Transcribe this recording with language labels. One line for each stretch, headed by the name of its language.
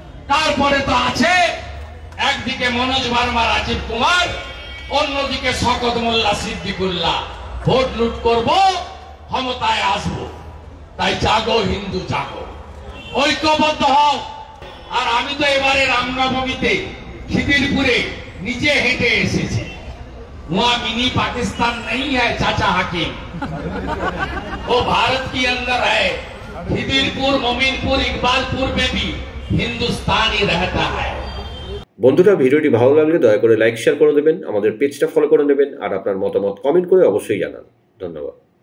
Bangla: তারপরে তো আছে একদিকে মনোজ ভার্মা, রাজীব কুমার, অন্যদিকে শওকত মোল্লা, সিদ্দিকুল্লাহ। ভোট লুট করব, ক্ষমতায় আসবো। তাই জাগো হিন্দু জাগো, ঐক্যবদ্ধ হও। আর আমি তো এবারে রামনবমীতে খিদিরপুরে নিজে হেঁটে এসেছি।
Hindi: वहां मिनी पाकिस्तान नहीं है चाचा हाकिम, वो भारत के अंदर है। खिदिरपुर, मोमिनपुर, इकबालपुर में भी हिंदुस्तान ही रहता है।
Bangla: বন্ধুরা, ভিডিওটি ভালো লাগলে দয়া করে লাইক শেয়ার করে দেবেন, আমাদের পেজটা ফলো করে নেবেন, আর আপনার মতামত কমেন্ট করে অবশ্যই জানান। ধন্যবাদ।